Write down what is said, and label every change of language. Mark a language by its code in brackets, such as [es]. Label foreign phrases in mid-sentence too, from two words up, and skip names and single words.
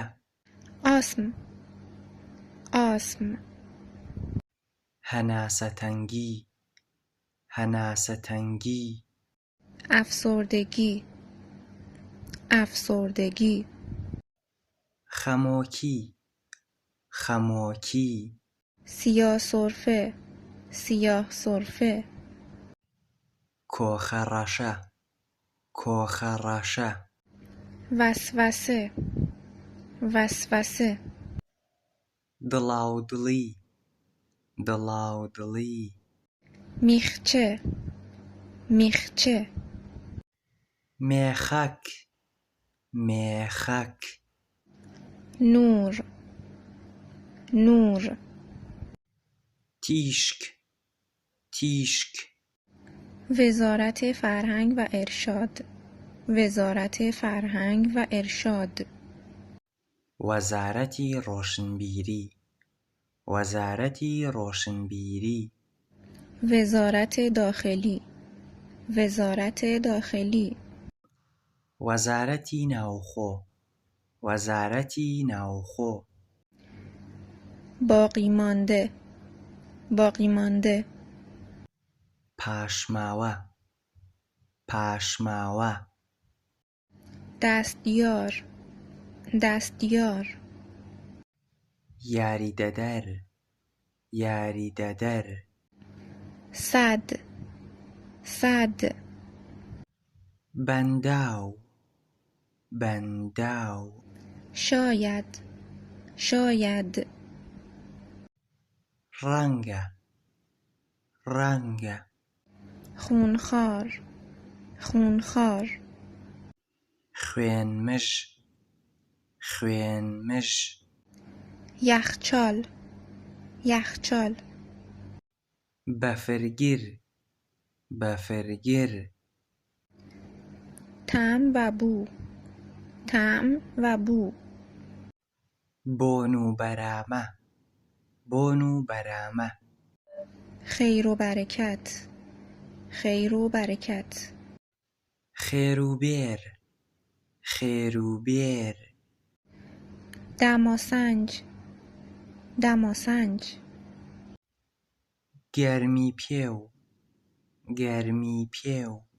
[fa] آسم آسم [ckb] هەناسەتەنگی هەناسەتەنگی [fa] افسردگی افسردگی [ckb] خەمۆکی خەمۆکی [fa] سیاه سرفه سیاه سرفه [ckb] کۆخەڕەشە کۆخەڕەشە [fa] وسوسه وسوسه [ckb] دڵاودڵی دڵاودڵی [fa] میخچه میخچه [ckb] مێخەک مێخەک [fa] نور نور [ckb] تیشک تیشک [fa] وزارت فرهنگ و ارشاد وزارت فرهنگ و ارشاد [ckb] وەزارەتی ڕۆشنبیری وەزارەتی ڕۆشنبیری [fa] وزارت داخلی وزارت داخلی [ckb] وەزارەتی ناوخۆ وەزارەتی ناوخۆ [fa] باقی مانده باقی مانده [ckb] پاشماوە پاشماوە [fa] دستیار دستیار [ckb] یاریدەدەر یاریدەدەر [fa] صد صد [ckb] بەنداو بەنداو [fa] شاید شاید [ckb] ڕەنگە ڕەنگە [fa] خونخوار خونخوار [ckb] خوێنمژ خوێنمژ [fa] یخچال یخچال [ckb] بەفرگیر بەفرگیر [fa] طعم و بو طعم و بو [ckb] بۆن و بەرامە بۆن و بەرامە [fa] خیر و برکت خیر و برکت [ckb] خێروبێر خێروبێر [fa] دماسنج دماسنج [ckb] گەرمی پێو گەرمی پێو